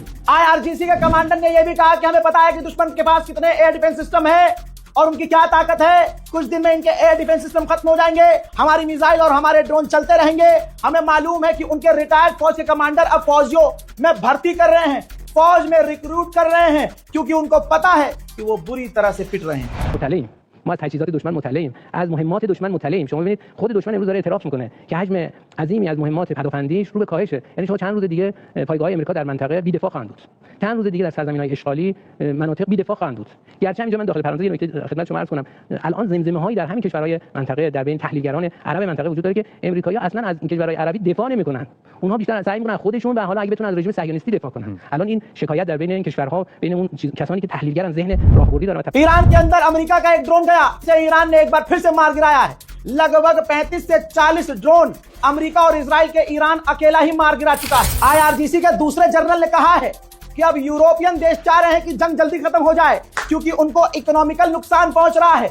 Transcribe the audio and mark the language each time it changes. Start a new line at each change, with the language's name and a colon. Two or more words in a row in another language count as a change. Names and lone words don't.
Hindi: IRGC के कमांडर ने यह भी कहा कि हमें पता है कि दुश्मन के पास कितने
English: air defense system
Hindi: है और उनकी क्या ताकत है। कुछ दिन में इनके
English: air defense system
Hindi: खत्म हो जाएंगे, हमारी मिसाइल और हमारे ड्रोन चलते रहेंगे। हमें मालूम है कि उनके रिटायर्ड फौज के कमांडर अब फौजियों में भर्ती कर रहे हैं, फौज में रिक्रूट कर रहे हैं, क्योंकि उनको पता है कि वो बुरी तरह से पिट रहे हैं।
Persian: ما از تجهیزات دشمن مطلعیم، از مهمات دشمن مطلعیم. شما ببینید خود دشمن امروز داره اعتراف میکنه که حجم عظیمی از مهمات پدافندیش رو به کاهشه. یعنی شما چند روز دیگه پایگاه امریکا در منطقه بی‌دفاع خواهند بود. چند روز دیگه در سرزمین‌های اشغالی مناطق بی‌دفاع خواهند بود. گرچه اینجا من داخل پرانتز یه نکته خدمت شما عرض کنم، الان زمزمه‌هایی در همین کشورهای منطقه در بین تحلیلگران عرب منطقه وجود داره که امریکایی‌ها اصلا از این کشورهای عربی دفاع نمی‌کنن. اونها بیشتر سعی می‌کنن خودشون و حالا اگه بتونن از رژیم صهیونیستی دفاع کنن. الان این شکایت در بین این کشورها، بین اون کسانی که تحلیلگرن ذهن راهبردی دارن.
Hindi: ईरान के अंदर अमेरिका का एक ड्रोन गया, से ईरान ने एक बार फिर से मार गिराया है। लगभग 35 से 40 ड्रोन अमेरिका और इजराइल के ईरान अकेला ही मार गिरा चुका है। IRGC के दूसरे जनरल ने कहा है कि अब यूरोपियन देश चाह रहे हैं कि जंग जल्दी खत्म हो जाए, क्योंकि उनको इकोनॉमिकल नुकसान पहुंच रहा है।